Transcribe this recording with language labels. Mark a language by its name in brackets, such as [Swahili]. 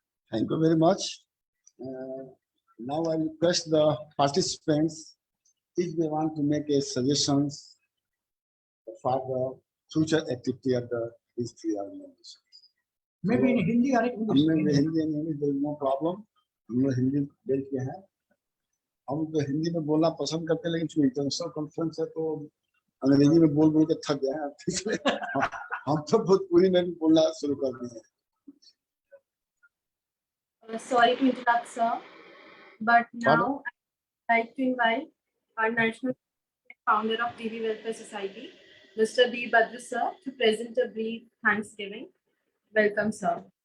[English] Thank you very much. Now I request the participants if they want to make a suggestions for the future activity of these 3 organizations. Maybe in Hindi or English. [Hindi] Hindi English [English] there is no problem. [Hindi] हम लोग हिंदी देख के हैं, हम तो हिंदी में बोलना पसंद करते हैं, लेकिन चूंकि इंटरनेशनल कॉन्फ्रेंस है तो अंग्रेजी में बोल के थक गए हैं, इसलिए हम तो भोजपुरी में भी बोलना शुरू कर दिए हैं. [English] Sorry to interrupt, sir, but now I'd like to invite our national founder of Divi Welfare Society, Mr. B. Badru, sir, to present a brief Thanksgiving. Welcome, sir.